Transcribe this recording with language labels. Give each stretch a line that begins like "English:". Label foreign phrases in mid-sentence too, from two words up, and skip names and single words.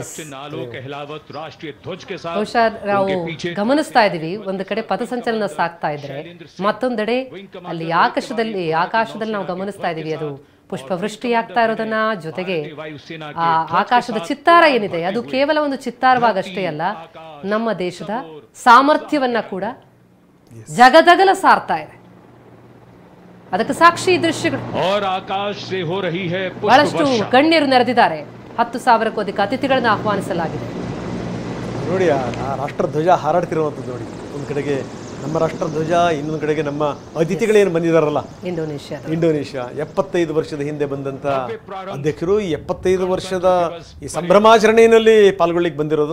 Kannada: ನಾವು ಗಮನಿಸ್ತಾ ಇದೀವಿ, ಒಂದು ಕಡೆ ಪಥಸಂಚಲನ ಸಾಗ್ತಾ ಇದ್ರೆ, ಮತ್ತೊಂದೆಡೆ ಅಲ್ಲಿ ಆಕಾಶದಲ್ಲಿ ನಾವು ಗಮನಿಸ್ತಾ ಇದೀವಿ, ಅದು ಪುಷ್ಪವೃಷ್ಟಿ ಆಗ್ತಾ ಇರೋದನ್ನ. ಜೊತೆಗೆ ಆ ಆಕಾಶದ ಚಿತ್ತಾರ ಏನಿದೆ, ಅದು ಕೇವಲ ಒಂದು ಚಿತ್ತಾರವಾಗಷ್ಟೇ ಅಲ್ಲ, ನಮ್ಮ ದೇಶದ ಸಾಮರ್ಥ್ಯವನ್ನ ಕೂಡ ಜಗದಗಲ ಸಾರ್ತಾ ಇದೆ. ಅದಕ್ಕೆ ಸಾಕ್ಷಿ ಈ ದೃಶ್ಯಗಳು.
Hindi: और आकाश से हो रही है
Kannada: ಬಹಳಷ್ಟು
Hindi: पुष्प वर्षा।
Kannada: ಗಣ್ಯರು ನೆರೆದಿದ್ದಾರೆ. 10,000ಕ್ಕೂ ಅಧಿಕ ಅತಿಥಿಗಳನ್ನ ಆಹ್ವಾನಿಸಲಾಗಿದೆ. ನೋಡಿ ಆ ರಾಷ್ಟ್ರಧ್ವಜ ಹಾರಾಡ್ತಿರುವಂಥದ್ದು ನೋಡಿ. ಒಂದು ಕಡೆಗೆ ನಮ್ಮ ರಾಷ್ಟ್ರಧ್ವಜ, ಇನ್ನೊಂದು ಕಡೆಗೆ ನಮ್ಮ ಅತಿಥಿಗಳೇನು ಬಂದಿದ್ದಾರಲ್ಲ ಇಂಡೋನೇಷ್ಯಾ 75 ವರ್ಷದ ಹಿಂದೆ ಬಂದಂಥ ಅಧ್ಯಕ್ಷರು ಈ 75 ವರ್ಷದ ಈ ಸಂಭ್ರಮಾಚರಣೆಯಲ್ಲಿ ಪಾಲ್ಗೊಳ್ಳಿಕ್ಕೆ ಬಂದಿರೋದು.